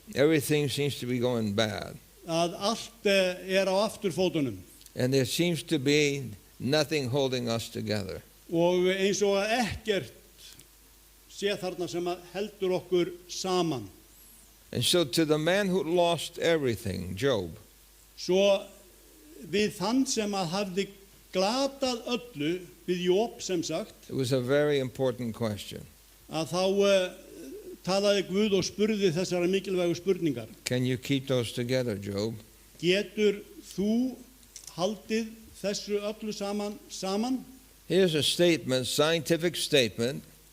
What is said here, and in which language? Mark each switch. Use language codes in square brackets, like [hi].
[en] Everything seems to be going bad. [is] Að allt á afturfótunum. [en] And there seems to be nothing holding us together. [is] Og eins og að ekkert sé þarna sem að heldur okkur saman. [en] And so to the man who lost everything, Job, [is] Svo við þann sem að hafði glatað öllu, við Job sem sagt, [en] it was a very important question. [is] að þá talaði Guð og spurði þessara mikilvægu spurningar. [en] Can you keep those together, Job? [is] Getur þú haldið þessu öllu saman? [en] Here's a statement, scientific statement,